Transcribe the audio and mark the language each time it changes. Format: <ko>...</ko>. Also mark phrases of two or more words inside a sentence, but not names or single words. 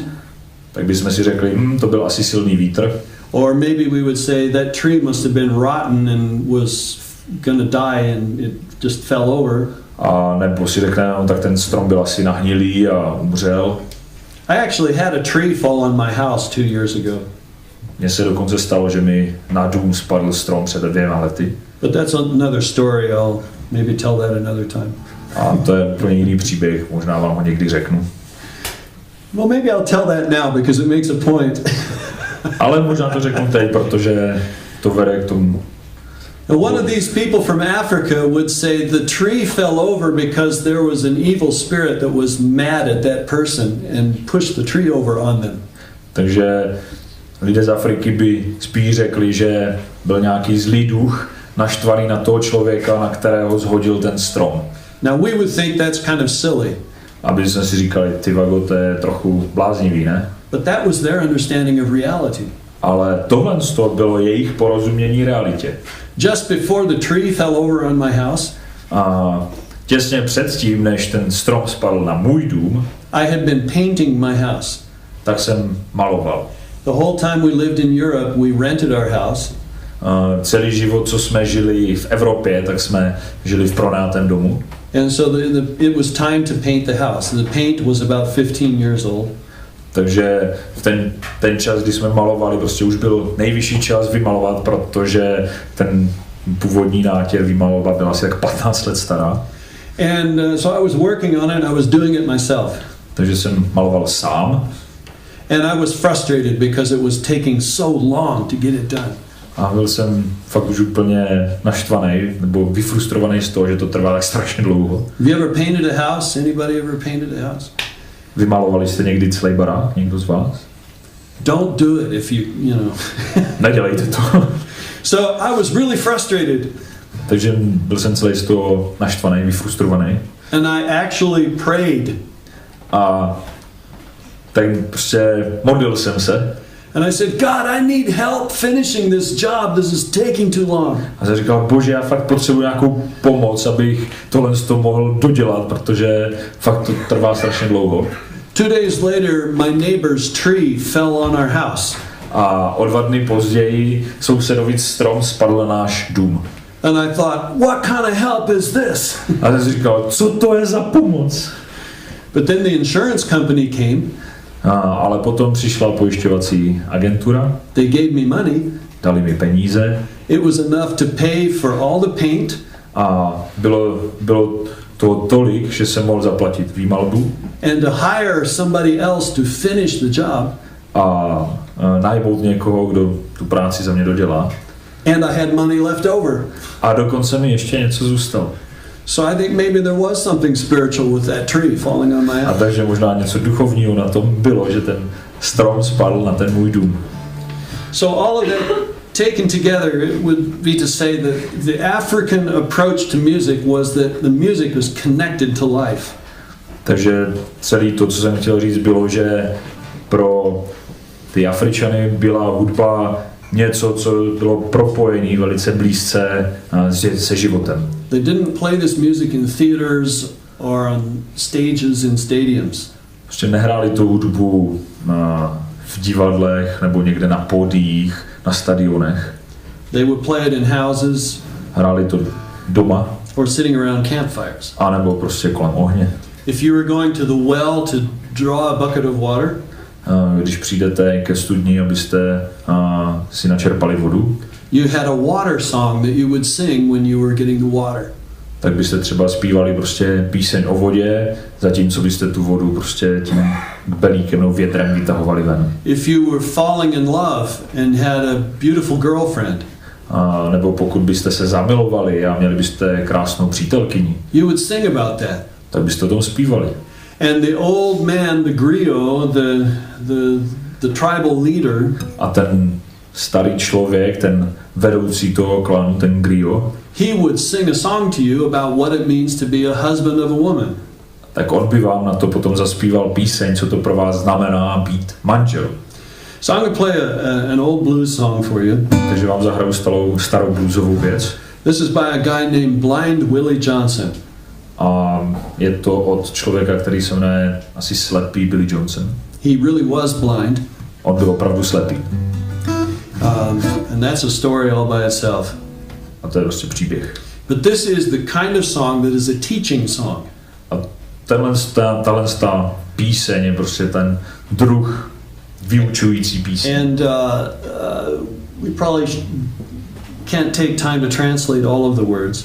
<cs>Tak bychom si řekli, to byl asi silný vítr.</cs> <en>Or maybe we would say that tree must have been rotten and was going to die and it just fell over.</en> <cs>A nebo si řekneme, no, tak ten strom byl asi nahnilý a umřel.</cs> <en>I actually had a tree fall on my house 2 years ago.</en> <cs>Mně se dokonce stalo, že mi na dům spadl strom před 2 lety.</cs> <en>But that's another story. I'll maybe tell that another time.</en> <cs>A to je úplně jiný příběh, možná vám ho někdy řeknu.</cs> <en>Well, maybe I'll tell that now because it makes a point.</en> <cs>Ale možná to řeknu teď, protože to vede k tomu.</cs> <en>And one of these people from Africa would say the tree fell over because there was an evil spirit that was mad at that person and pushed the tree over on them.</en> <cs>Takže lidé z Afriky by spíš řekli, že byl nějaký zlý duch naštvaný na toho člověka, na kterého zhodil ten strom.</cs> <en>Now we would think that's kind of silly.</en> <cs>Aby jsme si říkali, ty vago, to je trochu bláznivý, ne?</cs> <en>But that was their understanding of reality.</en> <cs>Ale tohle bylo jejich porozumění realitě.</cs> <en>Just before the tree fell over on my house,</en> <cs>a těsně předtím, než ten strom spadl na můj dům,</cs> <en>I had been painting my house.</en> <cs>tak jsem maloval.</cs> <en>The whole time we lived in Europe, we rented our house.</en> <cs>Celý život, co jsme žili v Evropě, tak jsme žili v pronajatém domu.</cs> <en>And so it was time to paint the house. The paint was about 15 years old.</en> <cs>Takže v ten čas, kdy jsme malovali, prostě už byl nejvyšší čas vymalovat, protože ten původní nátěr vymalovat byl asi tak 15 let stará.</cs> <en>And so I was working on it, I was doing it myself.</en> <cs>Takže jsem maloval sám.</cs> <en>And I was frustrated because it was taking so long to get it done.</en> <cs>A byl jsem fakt už úplně naštvaný nebo vyfrustrovaný z toho, že to trvá tak strašně dlouho.</cs> <en>Have you ever painted a house? Anybody ever painted a house?</en> <cs>Vymalovali jste někdy celý barák, někdo z vás?</cs> <en>Don't do it if you know.</en> <cs>Nedělejte to.</cs> <en>So I was really frustrated.</en> <cs>Takže byl jsem celý z toho naštvaný, vyfrustrovaný.</cs> <en>And I actually prayed.</en> <cs>A tak prostě modlil jsem se.</cs> <en>And I said, God, I need help finishing this job. This is taking too long.</en> <cs>A jsem říkal, Bože, já fakt potřebuji nějakou pomoc, abych tohle mohl dodělat, protože fakt to trvá strašně dlouho.</cs> <en>2 days later, my neighbor's tree fell on our house.</en> <cs>A o 2 dny později sousedovic strom spadl na náš dům.</cs> <en>And I thought, what kind of help is this?</en> <cs>A jsem si říkal, co to je za pomoc?</cs> <en>But then the insurance company came.</en> <cs>Ale potom přišla pojišťovací agentura.</cs> <en>They gave me money.</en> <cs>Dali mi peníze.</cs> <en>It was enough to pay for all the paint.</en> <cs>A bylo to tolik, že jsem mohl zaplatit výmalbu.</cs> <en>And to hire somebody else to finish the job.</en> <cs>A najmout někoho, kdo tu práci za mě dodělá.</cs> <en>And I had money left over.</en> <cs>A dokonce mi ještě něco zůstalo.</cs> <en>So I think maybe there was something spiritual with that tree falling on my</en> <cs>A</cs> <en>house.</en> <cs>takže možná něco duchovního na tom bylo, že ten strom spadl na ten můj dům.</cs> <en>So all of that taken together, it would be to say that the African approach to music was that the music was connected to life.</en> <cs>Takže celý to, co jsem chtěl říct, bylo, že pro ty Afričany byla hudba něco, co bylo propojené velice blízce se životem.</cs> <en>They didn't play this music in theaters or on stages in stadiums.</en> <cs>Prostě nehráli tu hudbu v divadlech nebo někde na pódiích, na stadionech.</cs> <en>They would play it in houses.</en> <cs>Hráli to doma.</cs> <en>Or sitting around campfires.</en> <cs>A nebo prostě kolem ohně.</cs> <en>If you were going to the well to draw a bucket of water,</en> <cs>když přijdete ke studni, abyste si načerpali vodu,</cs> <en>you had a water song that you would sing when you were getting the water.</en> <cs>Tak byste třeba zpívali prostě píseň o vodě, zatímco byste tu vodu prostě tím belíkem nebo větrem vytahovali ven.</cs> <en>If you were falling in love and had a beautiful girlfriend,</en> <cs>nebo pokud byste se zamilovali a měli byste krásnou přítelkyni,</cs> <en>you would sing about that.</en> <cs>Tak byste o tom zpívali.</cs> <en>And the old man, the griot, the tribal leader,</en> <cs>a ten starý člověk, ten vedoucí toho klanu, ten griot,</cs> <en>he would sing a song to you about what it means to be a husband of a woman.</en> <cs>Tak on by vám na to potom zaspíval píseň, co to pro vás znamená být manžel.</cs> <en>So I'm going to play an old blues song for you.</en> <cs>Takže vám zahraju starou bluesovou věc.</cs> <en>This is by a guy named Blind Willie Johnson.</en> <cs>A je to od člověka, který se jmenuje asi slepý Billy Johnson.</cs> <en>He really was blind.</en> <cs>On byl opravdu slepý.</cs> <en>And that's a story all by itself.</en> <cs>A to je prostě příběh.</cs> <en>But this is the kind of song that is a teaching song.</en> <cs>A tahle píseň je prostě ten druh vyučující píseň.</cs> <en>And we probably can't take time to translate all of the words.</en>